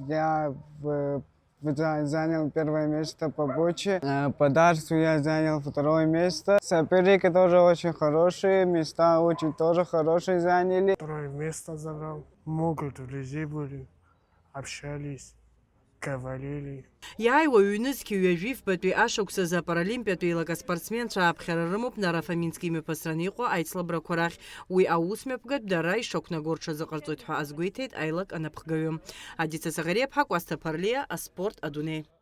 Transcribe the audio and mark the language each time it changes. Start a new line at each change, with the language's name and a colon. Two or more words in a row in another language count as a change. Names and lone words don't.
Russian: Я занял первое место по боче. По дартсу я занял второе место. Соперники тоже очень хорошие, места очень тоже хорошие заняли. Второе место забрал. Много друзей были, общались, говорили.
Abkhazian: Иааиуа ҩнызқьи ҩажәифбатәи ашықәсазы апаралимпиатәи еилакаспортсменцәа ааԥхьара рымоуп Нарафамински имҩаԥысраны иҟоу аицлабрақәа рахь. Уи аусмҩаԥгатә дара ишақәнагоу рҽазыҟарҵоит ҳәа азгәеиҭеит аилак анаԥхгаҩы. Адица Саӷариаԥҳа, Кәасҭа Ԥарлиа, аспорт адунеи.